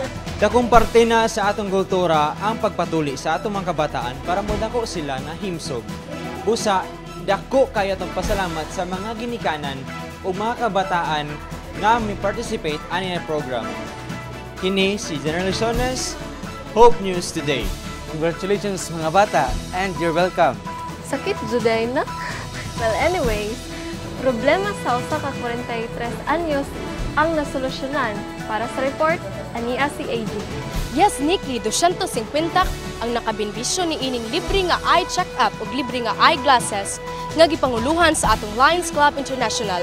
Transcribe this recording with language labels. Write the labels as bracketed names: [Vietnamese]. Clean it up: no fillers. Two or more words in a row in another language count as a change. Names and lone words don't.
[Cebuano] Dakong parte na sa atong kultura ang pagpatuli sa atong mga kabataan para modako sila na himsog. Busa, dako kay atong pasalamat sa mga ginikanan o mga kabataan nga mi participate ani na program. Kini si General Sones, Hope News Today. [English] Congratulations [Cebuano] mga bata [English] and you're welcome. [Cebuano] Sakit juday na? [English] Well, anyways, [Cebuano] problema sa usa ka 43 anyos ang nasolusyonan. Para sa report, ania si AG. Yes, Nikki, 250 ang nakabinbisyo ni ining libre nga [English] eye check-up [Cebuano] ug libre nga eyeglasses nga gipanguluhan sa atong Lions Club International.